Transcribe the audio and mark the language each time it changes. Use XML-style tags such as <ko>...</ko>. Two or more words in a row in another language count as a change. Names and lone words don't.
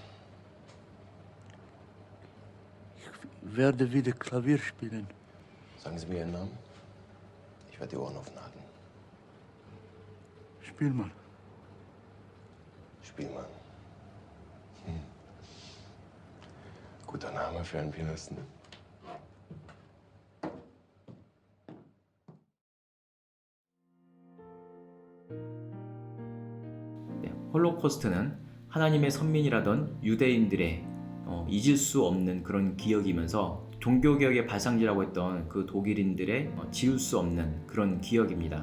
<de>Ich werde wieder Klavier spielen. Sagen Sie mir Ihren Namen. Ich werde die Ohren offen halten. Spielmann. Spielmann. Guter Name für einen Pianisten.</de> <ko>홀로코스트는 하나님의 선민이라던 유대인들의 잊을 수 없는 그런 기억이면서 종교개혁의 발상지라고 했던 그 독일인들의 지울 수 없는 그런 기억입니다.</ko>